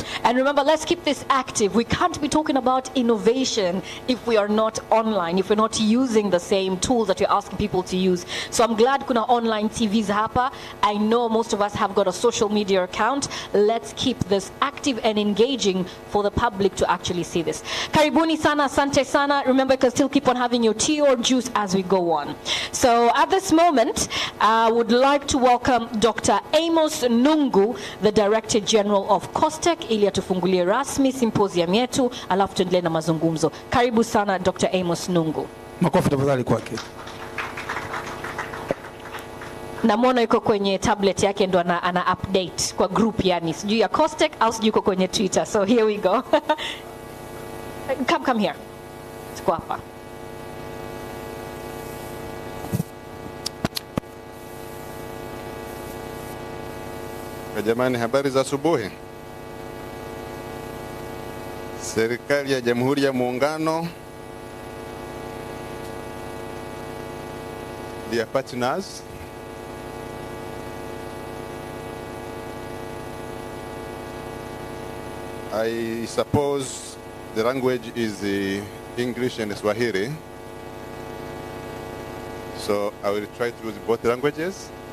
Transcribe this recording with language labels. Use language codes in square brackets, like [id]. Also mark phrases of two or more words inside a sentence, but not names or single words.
[en] And remember, let's keep this active. We can't be talking about innovation if we are not online, if we're not using the same tools that you're asking people to use. So I'm glad [sw] kuna online TVs hapa. [en] I know most of us have got a social media account. Let's keep this active and engaging for the public to actually see this. [sw] Karibuni sana, asante sana. [en] Remember, you can still keep on having your tea or juice as we go on. So at this moment, I would like to welcome Dr. [sw] Amos Nungu, [en] the Director General of COSTECH, [sw] ili atufungulie rasmi symposium yetu, alafu tuendelee na mazungumzo. Karibu sana Dr. Amos Nungu. Makofi tafadhali kwake. Namwona yuko kwenye tablet yake ndo ana update kwa group, yani sijui ya Costec au sijui yuko kwenye Twitter. [en] So here we go. Come here. [sw] Tuko hapa. Jamani, habari za asubuhi. Serikali ya Jamhuri ya Muungano, [en] dear partners, I suppose the language is English and Swahili, so I will try to use both languages.